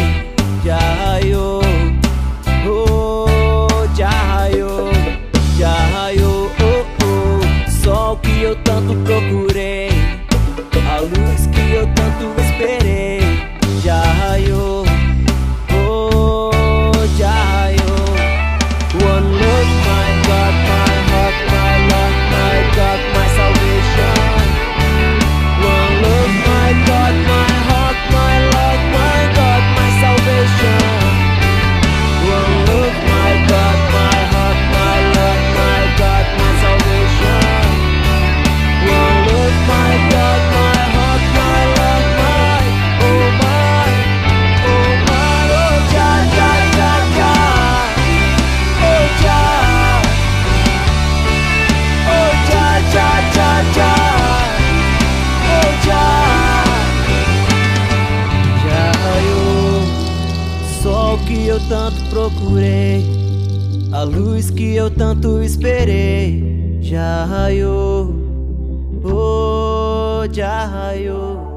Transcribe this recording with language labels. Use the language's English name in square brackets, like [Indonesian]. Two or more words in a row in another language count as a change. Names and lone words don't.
[Portuguese] Já raiou, oh, já raiou, já raiou, oh, oh. Sol que eu tanto procurei, a luz que eu tanto esperei. Já raiou, oh, já raiou. [English] One look, my God, my heart, my love, my God, my salvation. One look, my God, my heart, my love, my God, my salvation. One look, my God, my heart, my love, my God, my salvation. One look, my God, my heart, my love, my, oh my, oh my, oh ja, ja, ja, ja, oh ja, oh ja, ja, ja, ja, oh ja. [Portuguese] Já raiou o sol que eu tanto procurei, a luz que eu tanto esperei. Já raiou, oh, já raiou.